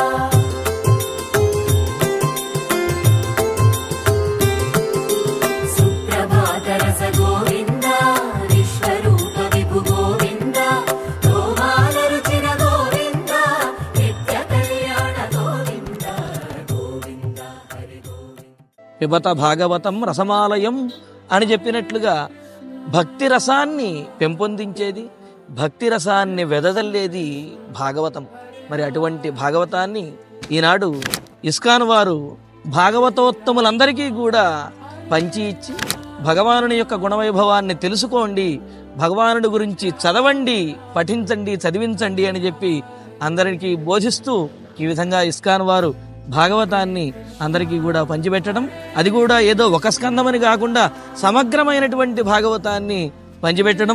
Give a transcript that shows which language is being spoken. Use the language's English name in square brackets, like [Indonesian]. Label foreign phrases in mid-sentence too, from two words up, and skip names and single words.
[Sanskrit] सुप्रभातरस गोविन्द, विश्वरूप विभु गोविन्द, तोमाल रुचिर गोविन्द, नित्य कल्याण गोविन्द, गोविन्द, हरि गोविन्द. पिबत भागवतं रसमालयं [Telugu] అని చెప్పినట్లుగా భక్తి రసాన్ని పెంపొందించేది, భక్తి రసాన్ని వెదజల్లేది భాగవతం. మరి అటువంటి భాగవతాన్ని ఈనాడు ఇస్కాన్ వారు భాగవతోత్తములందరికీ కూడా పంచి ఇచ్చి భగవానుని యొక్క గుణవైభవాన్ని తెలుసుకోండి, భగవానుడి గురించి చదవండి, పఠించండి, చదివించండి అని చెప్పి అందరికీ బోధిస్తూ ఈ విధంగా ఇస్కాన్ వారు భాగవతాన్ని అందరికీ కూడా పంచిపెట్టడం, అది కూడా ఏదో ఒక స్కందమని కాకుండా సమగ్రమైనటువంటి భాగవతాన్ని పంచిపెట్టడం.